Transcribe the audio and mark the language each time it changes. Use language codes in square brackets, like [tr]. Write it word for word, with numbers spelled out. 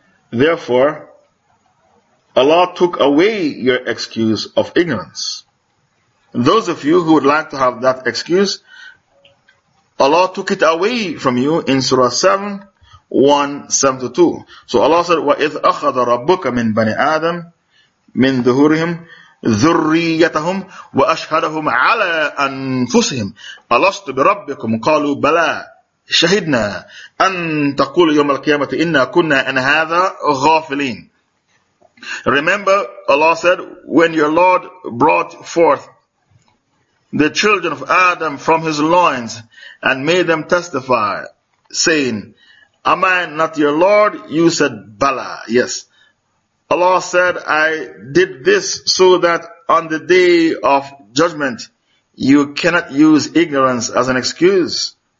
[en] Therefore, Allah took away your excuse of ignorance. Those of you who would like to have that excuse, Allah took it away from you in Surah seven, one seventy-two. So Allah said, [ar] وَإِذْ أَخَذَ رَبُّكَ مِنْ بَنِي آدَمَ من ظهورهم ذريتهم وأشهدهم على أنفسهم ألست بربكم قالوا بلى شهدنا أن تقول يوم القيامة إنا كنا عن هذا غافلين. [en] Remember, Allah said, when your Lord brought forth the children of Adam from his loins and made them testify, saying, am I not your Lord? You said, Bala, yes. Allah said, I did this so that on the day of judgment, you cannot use ignorance as an excuse.